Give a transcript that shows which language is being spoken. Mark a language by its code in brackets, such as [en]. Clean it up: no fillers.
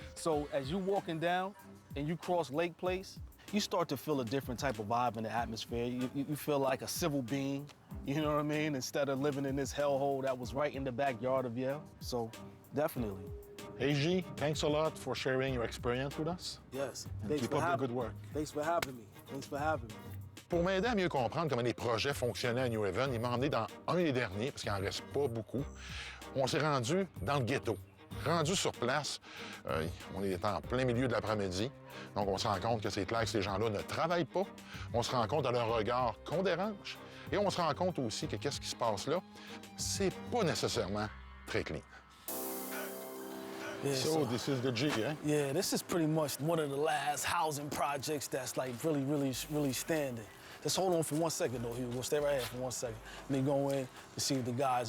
[en] So as you walking down and you cross Lake Place, you start to feel a different type of vibe in the atmosphere. You feel like a civil being, you know what I mean? Instead of living in this hellhole that was right in the backyard of Yale. So definitely. Hey, G, thanks a lot for sharing your experience with us. Yes. And keep up the good work. Thanks for having me. Thanks for having me. [fr] Pour m'aider à mieux comprendre comment les projets fonctionnaient à New Haven, il m'a emmené dans un des derniers, parce qu'il n'en reste pas beaucoup. On s'est rendu dans le ghetto. Rendu sur place, on est en plein milieu de l'après-midi, donc on se rend compte que c'est clair que ces gens-là ne travaillent pas. On se rend compte à leur regard qu'on dérange, et on se rend compte aussi que qu'est-ce qui se passe là, c'est pas nécessairement très clean. [en] Yeah, So this is the G, eh? Yeah, this is pretty much one of the last housing projects that's like really standing. Just hold on for 1 second though, Hugo. Stay right here for 1 second. Let me go in to see the guys.